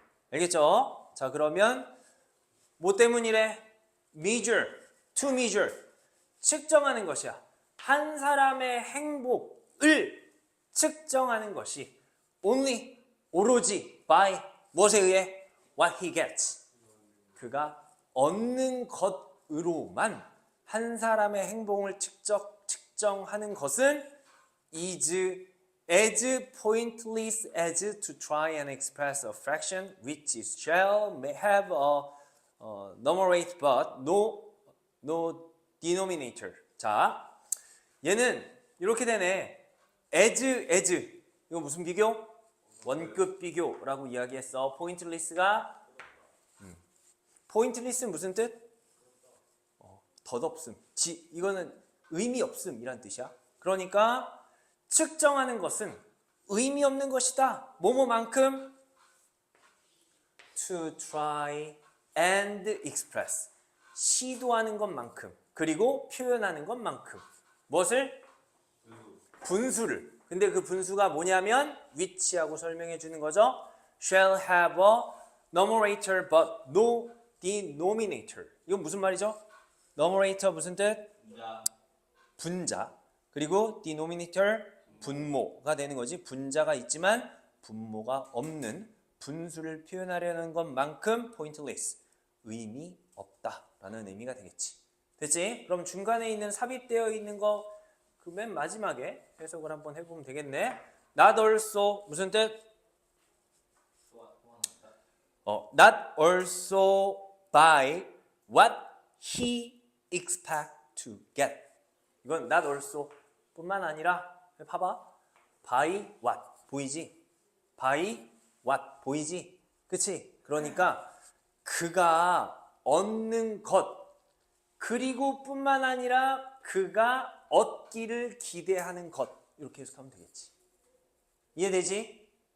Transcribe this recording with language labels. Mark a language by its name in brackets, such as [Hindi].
[Korean] 알겠죠? 자, 그러면 뭐 때문이래? measure, to measure. 측정하는 것이야. 한 사람의 행복을 측정하는 것이 only, 오로지 by, 무엇에 의해? [English] what he gets. [Korean] 그가 얻는 것으로만 한 사람의 행복을 측정하는 것은 [English] is as pointless as to try and express a fraction which is shall may have a numerator but no denominator. [Korean] 자, 얘는 이렇게 되네. as 이거 무슨 비교? 원급 비교라고 이야기했어. pointless가 pointless는 무슨 뜻? 덧없음. 이거는 의미 없음이란 뜻이야. 그러니까 측정하는 것은 의미 없는 것이다. 뭐뭐만큼 [English] to try and express. [Korean] 시도하는 것만큼 그리고 표현하는 것만큼 무엇을? 분수를. 근데 그 분수가 뭐냐면 which하고 설명해 주는 거죠. [English] shall have a numerator but no denominator. [Korean] 이건 무슨 말이죠? numerator 무슨 뜻? 분자. 그리고 denominator 분모가 되는 거지. 분자가 있지만 분모가 없는 분수를 표현하려는 것만큼 pointless. 의미 없다라는 의미가 되겠지. 됐지? 그럼 중간에 있는 삽입되어 있는 거 그 맨 마지막에 해석을 한번 해보면 되겠네. Not also 무슨 뜻? [English] Not also by what he expect to get. [Korean] 이건 not also 뿐만 아니라 봐봐. by what 보이지? by what 보이지? 그치? 그러니까 그가 얻는 것 그리고 뿐만 아니라 그가 얻기를 기대하는 것 이렇게 해석하면 되겠지. 이해되지?